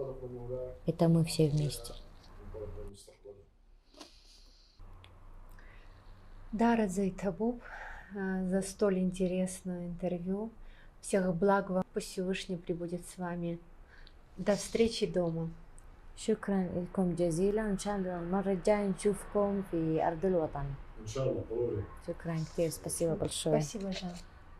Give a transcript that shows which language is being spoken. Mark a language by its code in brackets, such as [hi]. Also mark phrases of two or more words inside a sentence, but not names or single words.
[ru] Это мы все вместе. Да, Зайтабуб, за столь интересное интервью. Всех благ вам, пусть Всевышний пребудет с вами. До встречи дома. [ar] شكرا لكم جزيلا، إن شاء الله المرة الجاية نشوفكم في أرض الوطن. ان شاء الله ضروري. شكرا كثير، [ru] спасибо большое. Спасибо, Жан.